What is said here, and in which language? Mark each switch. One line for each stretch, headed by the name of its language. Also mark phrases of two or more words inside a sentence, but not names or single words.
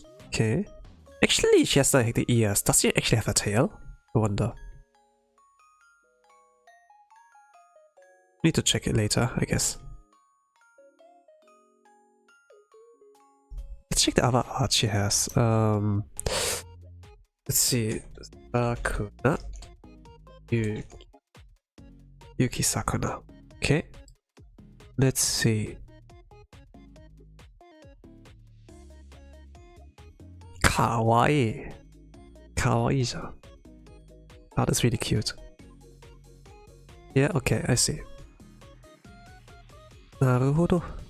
English: Okay, actually she has like the ears. Does she actually have a tail? I wonder. Need to check it later, I guess. Let's check the other art she has. Let's see. Sakuna. Yuuki Sakuna. Okay. Let's see. Kawaii. Kawaii-ja. Oh, that's really cute. Yeah, okay, I see. Naruhodo.